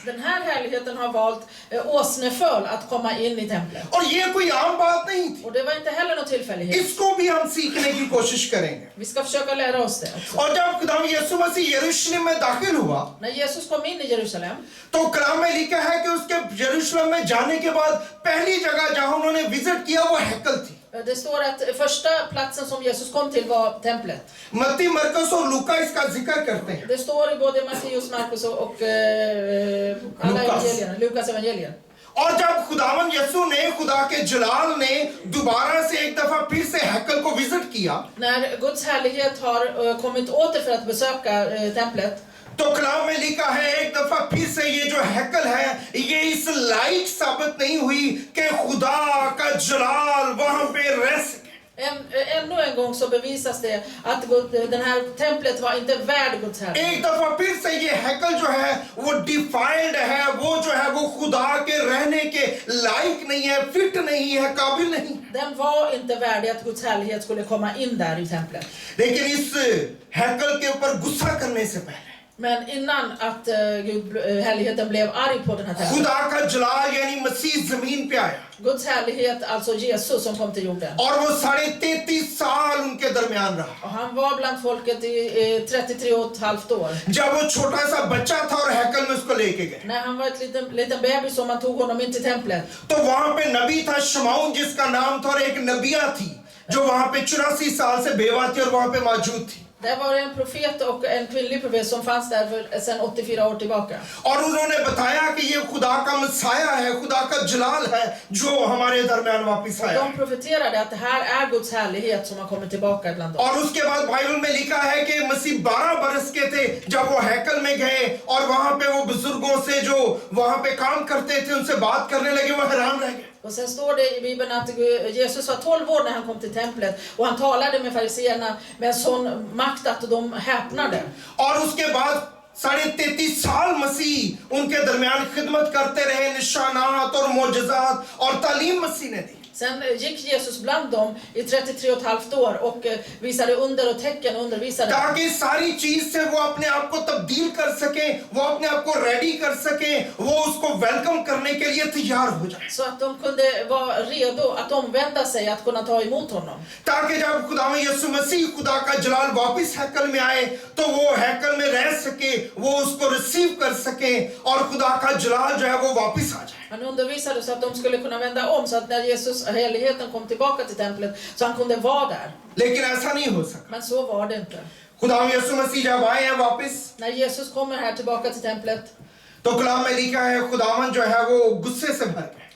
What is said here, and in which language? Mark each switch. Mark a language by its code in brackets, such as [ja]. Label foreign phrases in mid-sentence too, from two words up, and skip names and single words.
[sv] den här härligheten har valt åsneföl att komma in i templet. [ur] اور یہ کوئی عام بات نہیں تھی. [sv] Och det var inte heller någon tillfällighet. [ur] اس کو بھی ہم سیکھنے کی کوشش کریں گے. [sv] Vi ska försöka lära oss det också. [ur] اور جب خدا یسوع مسیح یروشلم میں داخل ہوا [sv] När Jesus kom in i Jerusalem, [ur] تو کلام میں لکھا ہے کہ اس کے یروشلم میں جانے کے بعد پہلی جگہ جہاں انہوں نے وزٹ کیا وہ ہیکل تھی. [sv] det står att första platsen som Jesus kom till var templet. [ur] متی، مرقس اور لوقا اس کا ذکر کرتے ہیں. [sv] Det står i både Matteus, Markus och alla Lukas. evangelierna, Lukas evangelien. [ur] اور جب خداوند یسوع نے، خدا کے جلال نے دوبارہ سے ایک دفعہ پھر سے ہیکل کو وزٹ کیا, [sv] När Guds härlighet har kommit åter för att besöka templet, [ur] تو کلام میں لکھا ہے ایک دفعہ پھر سے یہ جو ہیکل ہے یہ اس لائق ثابت نہیں ہوئی کہ خدا کا جلال وہاں پہ رہ سکے. [sv] ännu en gång så bevisas det att den här templet var inte värd Guds härlighet. [ur] ایک دفعہ پھر سے یہ ہیکل جو ہے وہ ڈیفائنڈ ہے، وہ جو ہے وہ خدا کے رہنے کے لائق نہیں ہے، فٹ نہیں ہے، قابل نہیں. [sv] Den var inte värdig att Guds härlighet skulle komma in där i templet. [ur] لیکن اس ہیکل کے اوپر غصہ کرنے سے پہلے [sv] Men innan att härligheten blev arg på den här templet, [ur] خدا کا جلال یعنی مسیح زمین پہ آیا [sv] Guds härlighet, alltså Jesus som kom till jorden. [ur] اور وہ 33.5 سال ان کے درمیان رہا. [sv] Och han var bland folket i 33,5 år. [ur] جب وہ چھوٹا سا بچہ تھا اور ہیکل میں اس کو لے کے گئے [sv] När han var ett liten bebis som man tog honom in till templet, [ur] تو وہاں پہ نبی تھا شمعون جس کا نام تھا، اور ایک نبیہ تھی جو وہاں پہ 84 سال سے بیوہ تھی اور وہاں پہ موجود تھی. [sv] där var det en profet och en kvinnlig profet som fanns där sedan 84 år tillbaka. [ur] اور انہوں نے بتایا کہ یہ خدا کا مسایا ہے، خدا کا جلال ہے جو ہمارے درمیان واپس آیا. [sv] De profeterade att det här är Guds härlighet som har kommit tillbaka ibland oss. [ur] اور اس کے بعد بائبل میں لکھا ہے کہ مسیح 12 برس کے تھے جب وہ ہیکل میں گئے اور وہاں پہ وہ بزرگوں سے جو وہاں پہ کام کرتے تھے ان سے بات کرنے لگے. وہ حیران رہ گئے. [sv] Och sen står det i Bibeln att Jesus var 12 år när han kom till templet och han talade med fariseerna med en sån makt att de häpnade. [ur] اور اس کے بعد 33.5 سال مسیح ان کے درمیان خدمت کرتے رہے، نشانات اور معجزات اور تعلیم مسیح نے دی. [sv] Sen gick Jesus bland dem i 33,5 år och visade under och tecken och undervisade. [ur] تاکہ ساری چیز سے وہ اپنے آپ کو تبدیل کر سکے، وہ اپنے آپ کو ریڈی کر سکے، وہ اس کو ویلکم کرنے کے لیے تیار ہو جائے. [sv] Så att de kunde vara redo att omvända sig, att kunna ta emot honom. [ur] تاکہ جب خدا میں یسوع مسیح خدا کا جلال واپس ہیکل میں آئے تو وہ ہیکل میں رہ سکے، وہ اس کو ریسیو کر سکے اور خدا کا جلال جو ہے وہ واپس آ جائے. [sv] Han undervisade så att de skulle kunna vända om, så att när Jesus heligheten kom tillbaka till templet så han kunde vara där. [ur] لیکن ایسا نہیں ہو سکا. [sv] Men så var det inte. [ur] خدا میں یسوع مسیح جب آئے ہیں واپس [sv] När Jesus kommer här tillbaka till templet, [ur] تو کلام میں لکھا ہے خداوند جو ہے وہ غصے سے بھر گئے